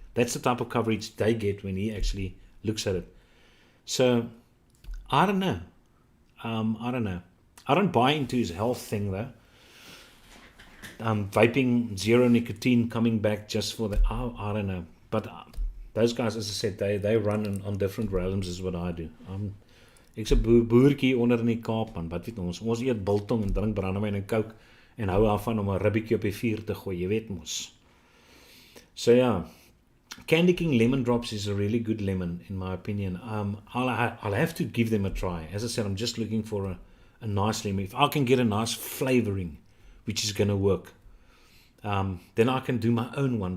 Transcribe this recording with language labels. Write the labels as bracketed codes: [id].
[en] That's the type of coverage they get when he actually looks at it. So, I don't know. I don't know. I don't buy into his health thing though. Vaping, zero nicotine coming back just for the... I don't know. But those guys, as I said, they run on different realms as what I do. [af] Ek's 'n boertjie onder in die Kaap, man. Wat weet ons eet biltong en drink brandewyn en coke en hou daarvan om 'n ribbietjie op die vuur te gooi, jy weet mos. [en] So yeah, Candy King lemon drops is a really good lemon in my opinion. I'll have to give them a try. As I said, I'm just looking for a nice lemon. If I can get a nice flavoring, which is going to work, then I can do my own one.